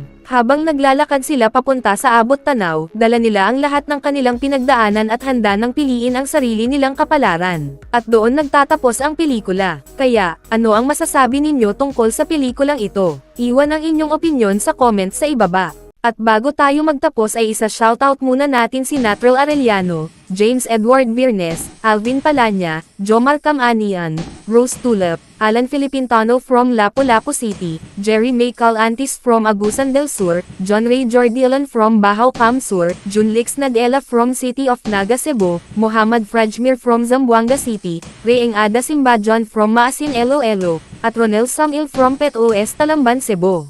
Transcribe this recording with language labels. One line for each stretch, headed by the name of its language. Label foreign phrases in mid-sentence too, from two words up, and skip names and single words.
Filipino: Habang naglalakad sila papunta sa abot tanaw, dala nila ang lahat ng kanilang pinagdaanan at handa nang piliin ang sarili nilang kapalaran. At doon nagtatapos ang pelikula. Kaya, ano ang masasabi ninyo tungkol sa pelikulang ito? Iwan ang inyong opinyon sa comments sa ibaba. At bago tayo magtapos ay isa-shoutout muna natin si Natural Arellano, James Edward Virnes, Alvin Palanya, Jomar Camanian, Rose Tulip, Alan Filipintano from Lapu-Lapu City, Jerry May Calantis from Agusan del Sur, John Ray Jordilan from Bahaw Cam Sur, Junlix Nadela from City of Naga Cebu, Muhammad Frajmir from Zamboanga City, Reyeng Ada Simbajon from Maasin Iloilo, at Ronel Samil from Pet OS Talamban Cebu.